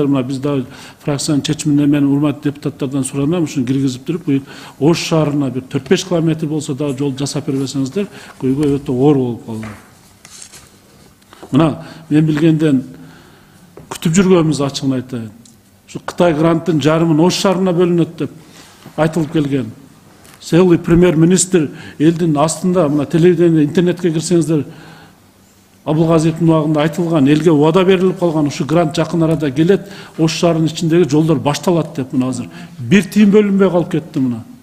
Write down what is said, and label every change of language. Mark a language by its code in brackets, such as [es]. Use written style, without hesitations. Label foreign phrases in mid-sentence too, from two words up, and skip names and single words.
[ky] Мына биз да фракциянын чечимине мен урматтуу депутаттардан суранам, ушуну киргизип туруп, быйыл Ош шаарына бир 4-5 километр болсо да жол жасап бербесеңиздер, көйгөй өтө оор болуп калды. Мына мен билгенден күтүп жүргөнбүз, ачыгын айтайын. Шу Кытай грантын жарымын Ош шаарына бөлүнөт деп айтылып келген. [ru] Целый премьер-министр [ky] элдин астында, мына телевидение, интернетке кирсеңиздер, Абылгазиевдин убагында айтылган, элге убада берилип калган, ушу грант жакын арада келет, Ош шаарынын ичиндеги жолдор башталат деп мына азыр бир тиын бөлүнбөй калып кетти мына.